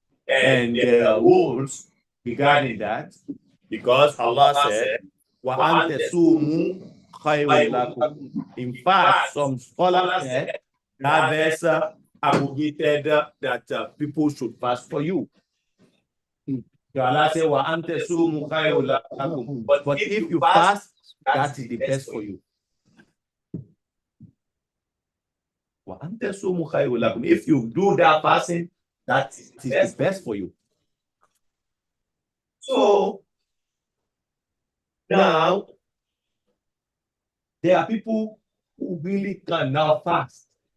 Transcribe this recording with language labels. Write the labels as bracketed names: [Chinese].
[English] And there are rules regarding that, because Allah said, [Arabic] وَأَنْ تَصُومُوا خَيْرٌ لَكُمْ. [English] In fact, some scholars said that verse abrogated that people should fast for you. So Allah said, [Arabic] وَأَنْ تَصُومُوا خَيْرٌ لَكُمْ. [English] But if you fast, that is the best for you. [Arabic] وَأَنْ تَصُومُوا خَيْرٌ لَكُمْ. [English] If you do that fasting, that is the best for you. So now, there are people who really can now fast.